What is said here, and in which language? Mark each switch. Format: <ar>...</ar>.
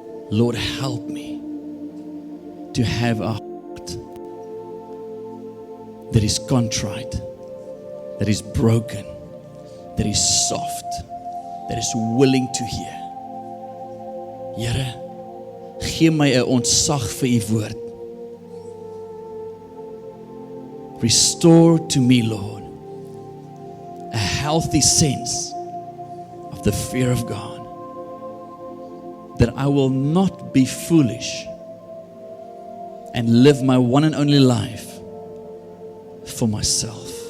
<en>Lord, help me to have a heart that is contrite, that is broken, that is soft, that is willing to hear.</en> <af>Here, gee my 'n ontzag vir U woord.</af> <en>Restore to me, Lord, a healthy sense of the fear of God, that I will not be foolish and live my one and only life for myself.</en>